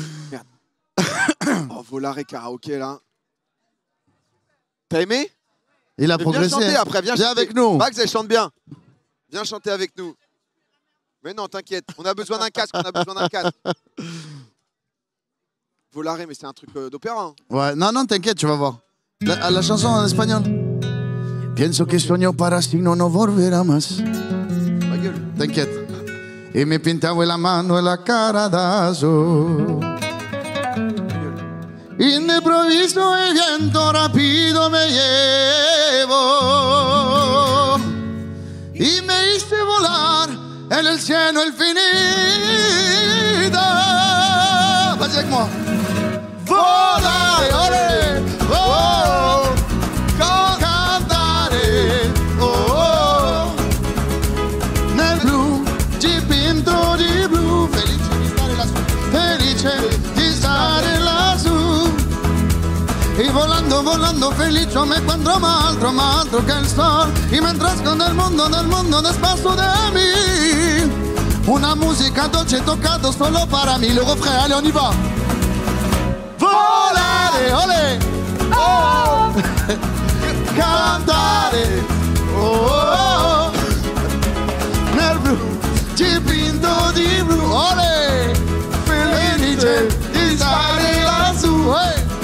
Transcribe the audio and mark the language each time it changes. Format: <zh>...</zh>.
<fr>Merde. Oh, Volare karaoké, là. T'as aimé? Il a Viens progressé. chanter après, viens chanter. avec nous. Max, elle chante bien. Viens chanter avec nous. Mais non, t'inquiète. On a besoin d'un casque, Volare, mais c'est un truc d'opéra. Hein. Ouais, non, t'inquiète, tu vas voir. La chanson en espagnol.</fr> <es>Pienso que sueño para si no volverá más.</es> <fr>Ma gueule. T'inquiète.</fr> <es>Y me pintaba la mano en la cara dazo. Y de improviso el viento rápido me llevó. Y me hice volar en el cielo infinito.</es> <fr>Vas-y avec moi.</fr> <it>Volare, olé, oh, cantare, oh, nel blu, dipinto di blu, felice di stare lassù.</it> <es>Y volando felice me encuentro más alto que el sol. Y mientras con el mundo despacio de mí. Una música dolce tocado solo para mí.</es> <fr>Le refrain, allez, on y va.</fr> <it>Volare, olé, oh, cantare, oh, nel blu, dipinto di blu, olé, felice di stare lassù, hey.</it>